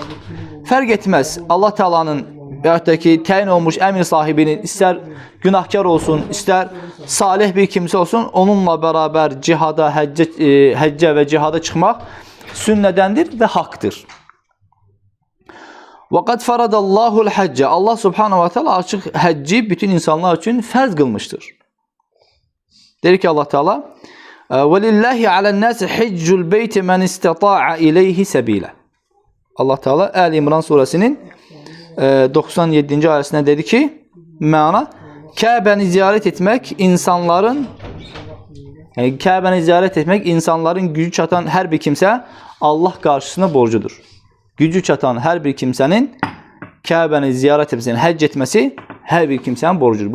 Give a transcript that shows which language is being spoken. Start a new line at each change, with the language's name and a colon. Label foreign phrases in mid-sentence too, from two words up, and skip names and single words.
Azerbaijani: Fərq etməz Allah Taala'nın veyahut da ki, təyin olmuş əmir sahibinin istər günahkar olsun, istər salih bir kimsə olsun, onunla bərabər cihada, həccə və cihada çıxmaq sünnədəndir və haqdır.
Arabic: وقد فرض الله الحج.
Azerbaijani: Allah
Arabic: سبحانه وتعالى
Azerbaijani: açıq həcci bütün insanlar üçün fərz qılmışdır. Deyir ki, Allah Taala:
Arabic: "ولله على الناس حج البيت من استطاع إليه سبيلا."
Azerbaijani: Allah Taala Əl-İmran surəsinin 97-ci ayəsində dedi ki, məna Kəbəni ziyarət etmək insanların gücü çatan hər bir kimsə Allah qarşısına borcudur. Gücü çatan hər bir kimsənin Kəbəni ziyarət etməsi, həcc etməsi hər bir kimsənin borcudur.